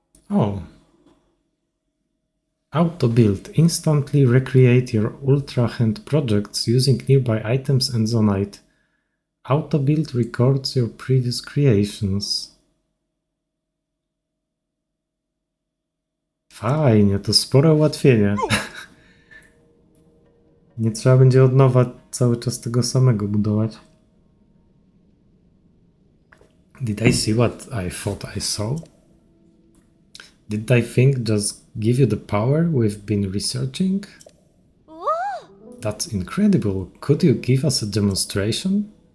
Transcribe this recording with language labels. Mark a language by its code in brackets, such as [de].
[en] Oh. Auto build. Instantly recreate your Ultra Hand projects using nearby items and zonite. Auto build records your previous creations. [pl] Fajnie, to spore ułatwienie. Nie trzeba będzie od nowa cały czas tego samego budować. [en] Did I see what I thought I saw? Did I think just give you the power we've been researching? That's incredible. Could you give us a demonstration?